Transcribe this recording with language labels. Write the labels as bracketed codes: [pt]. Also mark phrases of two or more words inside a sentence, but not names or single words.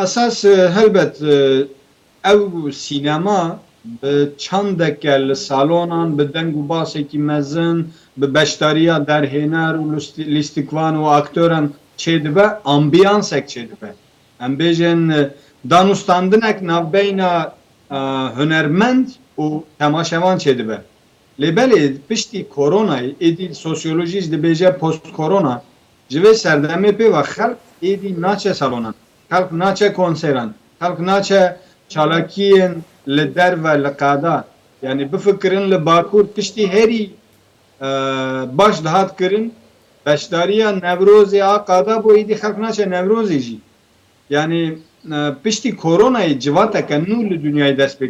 [ku] ئەساس هەلبەت او سینما به چندک لسالونان به دنگ و باسێکی مەزن به بەشداریە دەرهێنەر و لیستیکوان و ئاکتۆران چێ دەبە ئامبیانسێک چێ دەبە ئەم بێژێن دانوستاندنێک ناوبەینە هونەرمەند و تەماشەوان چێ دەبە لێبەلێ پشتی کۆرۆنای ئێدی سۆسیۆلۆژیست دەبێژە پۆست کۆرۆنا ji vê serdemê pê ve xelk êdî naçe salonan xelk naçe konseran xelk naçe çalakiyên li derve li qada yani bifikirin li bakur tiştî herî baş dihat kirin beşdariya Nevrozê a qada bû êdî xelk naçe Nevrozê jî yani piştî koronayê civateke nû li dünyayê dest pê